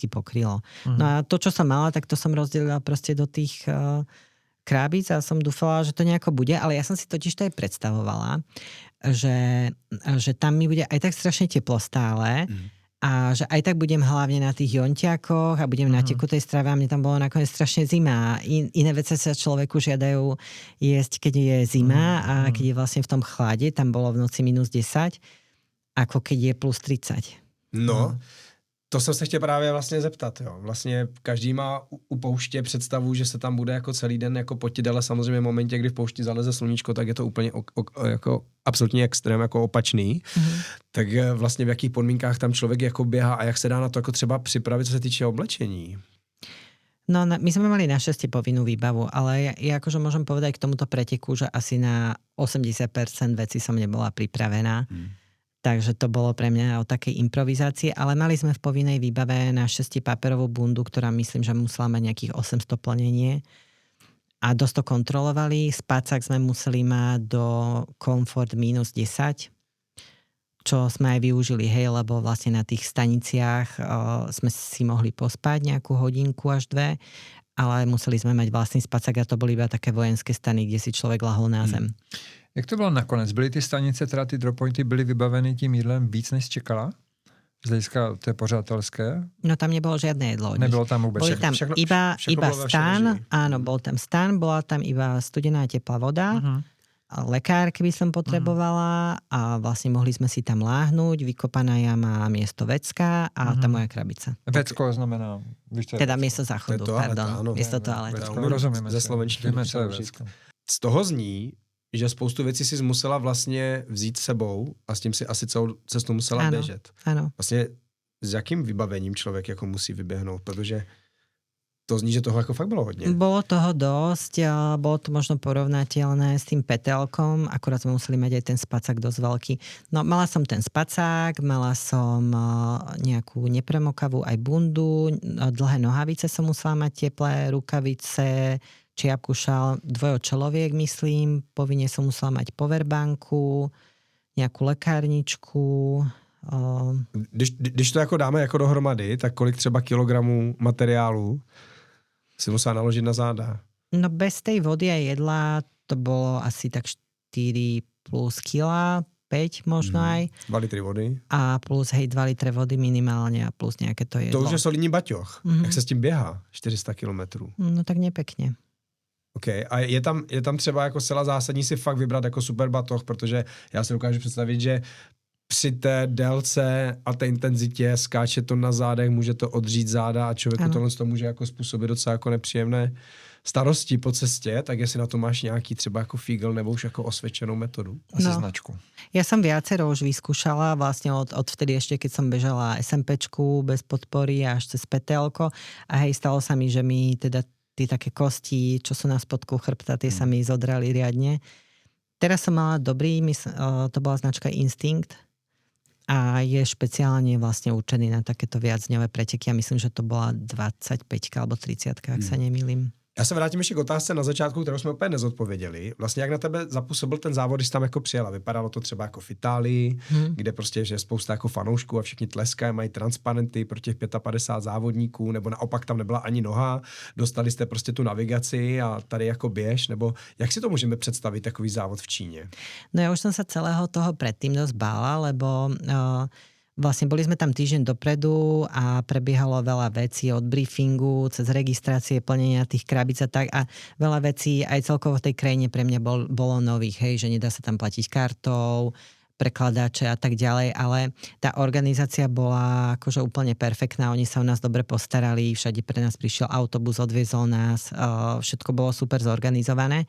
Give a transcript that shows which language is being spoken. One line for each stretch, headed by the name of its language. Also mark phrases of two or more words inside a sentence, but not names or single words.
Slovak: No a to, čo som mala, tak to som rozdelila proste do tých krabíc a som dúfala, že to nejako bude, ale ja som si totiž to aj predstavovala, že tam mi bude aj tak strašne teplo stále a že aj tak budem hlavne na tých jontiakoch a budem na tekutej strave a mne tam bolo nakoniec strašne zima. Iné veci sa človeku žiadajú jesť, keď je zima a keď je vlastne v tom chlade, tam bolo v noci -10, ako keď je +30.
Czech: No, to jsem se chtěl právě vlastně zeptat, jo. Vlastně každý má u pouště představu, že se tam bude jako celý den jako potit, ale samozřejmě v momentě, kdy v poušti zaleze sluníčko, tak je to úplně jako absolutně extrém, jako opačný. Tak vlastně v jakých podmínkách tam člověk jako běhá a jak se dá na to jako třeba připravit, co se týče oblečení? No,
Slovak: my sme mali našťastie povinnú výbavu, ale ja akože môžem povedať k tomuto preteku, že asi na 80% vecí som nebola pripravená. Takže to bolo pre mňa o takej improvizácii, ale mali sme v povinnej výbave na 6 paperovú bundu, ktorá myslím, že musela mať nejakých 800 plnenie. A dosť to kontrolovali. Spacák sme museli mať do komfort -10, čo sme aj využili, hej, lebo vlastne na tých staniciach sme si mohli pospať nejakú hodinku až 2, ale museli sme mať vlastný spacák a to boli iba také vojenské stany, kde si človek lahol na zem.
Czech: Jak to bylo nakonec? Byly ty stanice, teda ty droppointy, byly vybaveny tím jídlem víc, než čekala? Z hlediska té pořadatelské?
Slovak: No tam nebolo žiadne jedlo. Nebylo tam vôbec. Boli tam iba stan, áno, bol tam stan, bola tam iba studená teplá voda, lekárky by som potrebovala a vlastne mohli sme si tam láhnuť, vykopaná jama miesto vecka a tá moja krabica. Vecko znamená... Teda miesto záchodu, pardon. Miesto toalety.
Czech: Rozumíme ze slovenštiny. Z toho zní, že spoustu věcí si musela vlastně vzít sebou a s tím si asi celou cestu musela běžet. Ano. Vlastně s jakým vybavením člověk jako musí vyběhnout, protože to zní, že toho jako fakt bylo hodně.
Slovak: Bolo toho dosť, bolo to možno porovnateľné s tým petelkom, akurát sme museli mať aj ten spacák dosť veľký. No mala som ten spacák, mala som nejakú nepremokavú aj bundu, dlhé nohavice som musela mať, teplé rukavice, čiapku, šál, dvojočeloviek, myslím. Povinne som musela mať powerbanku,
Czech: nějakou lekárničku. Když to jako dáme jako dohromady, tak kolik třeba kilogramů materiálu si musela naložit na záda?
Slovak: No bez tej vody a jedla to bolo asi tak 4 plus kila, 5 možno aj. 2 litry vody. A plus 2 litre vody minimálne a plus nejaké to jedlo.
Czech: To už je solidní baťoch. Jak se s tím běhá? 400 kilometrů.
Slovak: No tak nepekne. OK.
Czech: A je tam třeba jako zcela zásadní si fakt vybrat jako super batoh, protože já si dokážu představit, že při té délce a té intenzitě skáče to na zádech, může to odřít záda a člověku tohle to může jako způsobit docela jako nepříjemné starosti po cestě, tak jestli na to máš nějaký třeba jako fígl nebo už jako osvědčenou metodu? Asi značku.
Slovak: Ja som viacero už vyskúšala vlastne od vtedy ešte, keď som bežala SMPčku bez podpory až cez PTLko a hej, stalo sa mi, že mi teda tie také kosti, čo sú na spodku chrbta, tie sa mi zodrali riadne. Teraz som mala dobrý, to bola značka Instinct a je špeciálne vlastne určený na takéto viacdňové preteky a myslím, že to bola 25 alebo 30, ak sa nemýlim.
Czech: Já se vrátím ještě k otázce na začátku, kterou jsme úplně nezodpověděli. Vlastně jak na tebe zapůsobil ten závod, když jsi tam jako přijela? Vypadalo to třeba jako v Itálii, kde prostě je spousta jako fanoušků a všichni tleskají, mají transparenty pro těch 55 závodníků, nebo naopak tam nebyla ani noha, dostali jste prostě tu navigaci a tady jako běž, nebo jak si to můžeme představit, takový závod v Číně?
Slovak: No ja už som sa celého toho predtým dosť bála, lebo vlastne boli sme tam týždeň dopredu a prebiehalo veľa vecí od briefingu, cez registrácie, plnenia tých krabíc a tak a veľa vecí aj celkovo v tej krajine pre mňa bolo nových, hej, že nedá sa tam platiť kartou, prekladače a tak ďalej, ale tá organizácia bola akože úplne perfektná, oni sa o nás dobre postarali, všade pre nás prišiel autobus, odviezol nás, všetko bolo super zorganizované.